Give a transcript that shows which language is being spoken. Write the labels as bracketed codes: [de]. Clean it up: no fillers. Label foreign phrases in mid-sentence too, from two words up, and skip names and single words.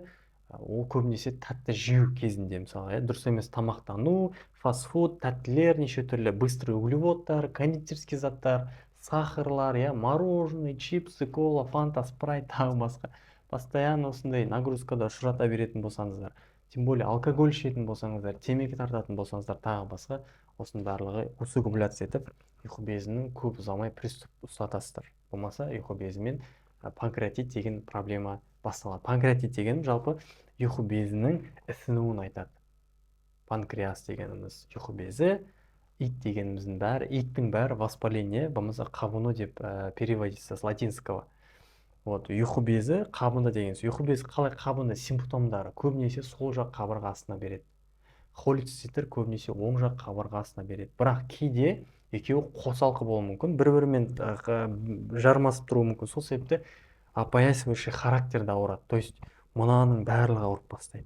[kk] Ол көбінесе тәтті жеу кезінде, мысалы, дұрыс емес тамақтану, фастфуд, тәттілер, неше түрлі [ru] быстрый углеводтар, [kk] кондитерский заттар, сахарлар, [ru] мороженое, чипсы, [kk] кола, фанта, спрайт, тағы басқа. Постоянно осындай нагрузкада ұшырата беретін болсаңыздар, [ru] тем более [kk] алкоголь ішетін болсаңыздар, темекі тартатын болсаңыздар, тағы басқа, осының барлығы усугубляция етіп, ұйқы безінің көп ұзамай приступ ұстатасыздар. Болмаса ұйқы безімен панкреатит деген проблема басталады. Панкреатит деген жалпы ұйқы безінің ісінуін айтады. Панкреас дегеніміз ұйқы безі, ит дегеніміздің бәрі, иттің бәрі воспаление, болмаса қабыну деп [ru] переводится с латинского. [kk] Вот, ұйқы безі қабынды деген. Ұйқы безі қалай қабынды? Симптомдары көбінесе сол жақ қабырғасына береді. Холецистер көбінесе оң жақ қабырғасына береді. Бірақ кейде екеуі қосалқы болуы мүмкін, бір-бірімен жармасып тұруы мүмкін. Сол себепті [ru] опоясывающий характерді [kk] ауырады. [ru] То есть [kk] мынаның барлығы ауырып бастайды.